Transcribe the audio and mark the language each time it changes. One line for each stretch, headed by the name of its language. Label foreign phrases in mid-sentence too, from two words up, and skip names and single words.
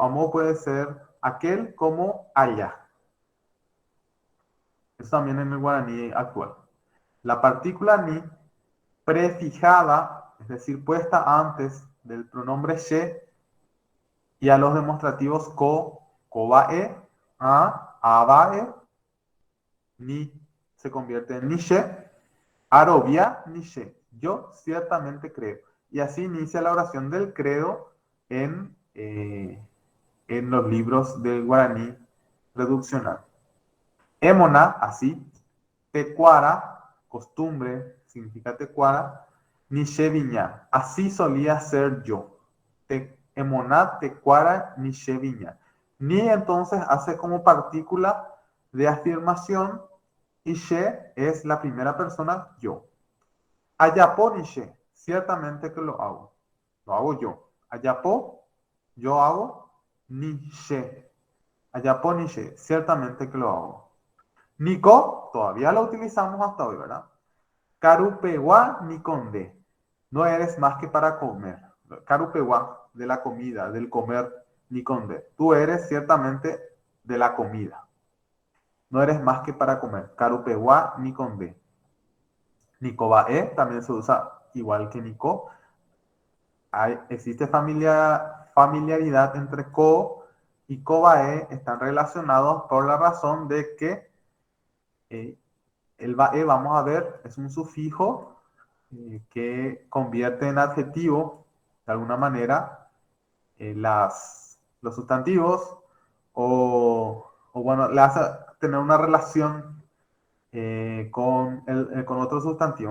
Spanish: Amo puede ser aquel como allá. Eso también en el guaraní actual. La partícula ni prefijada, es decir, puesta antes del pronombre she, y a los demostrativos
Guarani: ko, kobae, abae,
Spanish: ni se convierte en
Guarani: nishe, arobia, nishe.
Spanish: Yo ciertamente creo. Y así inicia la oración del credo en los libros del guaraní reduccional.
Guarani: Émona,
Spanish: así, tecuara, costumbre, significa
Guarani: tecuara, nishe viña,
Spanish: así solía ser yo.
Guarani: Emoná, tecuara, nishe viña.
Spanish: Ni entonces hace como partícula de afirmación y she es la primera persona yo.
Guarani: Ayapo nishe,
Spanish: ciertamente que lo hago yo. Ayapo, yo hago,
Guarani: nishe. Ayapo nishe,
Spanish: ciertamente que lo hago. Nico, todavía lo utilizamos hasta hoy, ¿verdad?
Guarani: Carupewa Nikonde.
Spanish: No eres más que para comer. Carupewa, de la comida, del comer, Nikonde. Tú eres ciertamente de la comida. No eres más que para comer.
Guarani: Carupewa Nikonde.
Spanish: Nicobae también se usa igual que Nico. Existe familiaridad entre co y cobae. Están relacionados por la razón de que eh, el bae, vamos a ver, es un sufijo que convierte en adjetivo, de alguna manera, los sustantivos o bueno, le hace tener una relación con otro sustantivo.